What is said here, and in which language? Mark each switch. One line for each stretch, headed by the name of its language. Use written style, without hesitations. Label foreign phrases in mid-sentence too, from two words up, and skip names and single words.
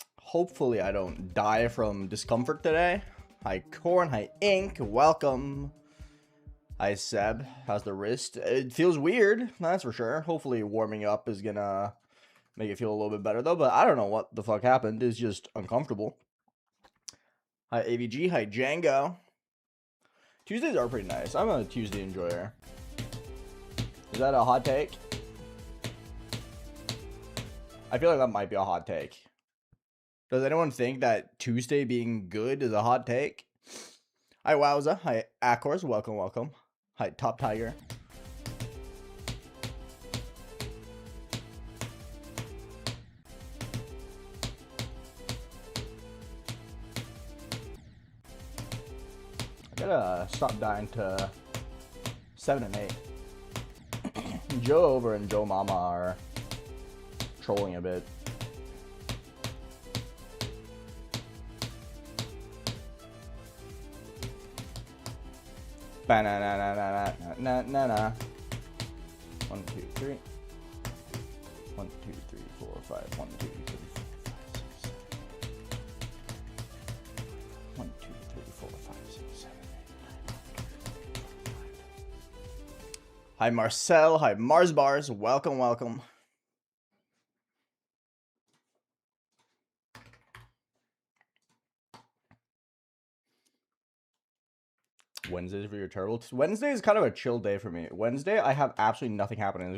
English: Hopefully I don't die from discomfort today. Hi Corn, hi Ink, welcome. Hi Seb, how's the wrist? It feels weird, that's for sure. Hopefully warming up is gonna make it feel a little bit better though, but I don't know what the fuck happened. It's just uncomfortable. Hi AVG, hi Django. Tuesdays are pretty nice. I'm a Tuesday enjoyer. Is that a hot take? I feel like that might be a hot take. Does anyone think that Tuesday being good is a hot take? Hi Wowza, hi Acors, welcome, welcome. Hi Top Tiger. I gotta stop dying to 7 and 8. Joe Over and Joe Mama are trolling a bit. Ba-na-na-na-na-na-na-na. 1, 2, 3. 1, 2, 3, 4, 5. 1, 2, 3, 4, 5, 6, 7. 1, 2, 3, 4, 5, 6, 7, 8, 9. Hi Marcel, hi Mars Bars, welcome, welcome. Wednesdays for your turtle. Wednesday is kind of a chill day for me. Wednesday, I have absolutely nothing happening.